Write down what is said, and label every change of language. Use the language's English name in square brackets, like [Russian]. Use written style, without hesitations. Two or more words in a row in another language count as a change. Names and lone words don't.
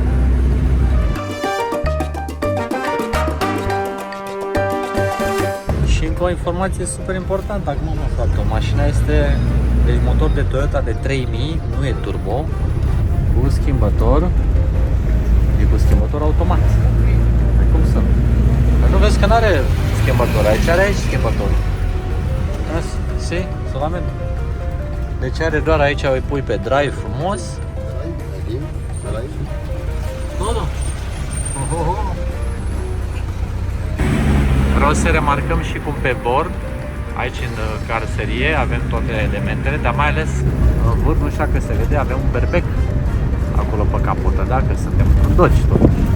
[Romanian] Și încă o informație super importantă, acum am aflat-o. Mașina este, deci motor de Toyota de 3000, nu e turbo, cu schimbător, e cu schimbător automat. Păi cum sunt? Păi nu vezi că nu are schimbător, aici are schimbător. [Spanish] Si, solamente. [Romanian] Deci are doar aici, îi pui pe drive frumos. [Spanish] Aquí, por ahí. Todo. [Romanian] Vreau să remarcăm și cum pe bord, aici în caroserie, avem toate elementele, dar mai ales în vârf, nu știu dacă se vede, avem un berbec acolo pe capotă, da? Că suntem în Dodge tot.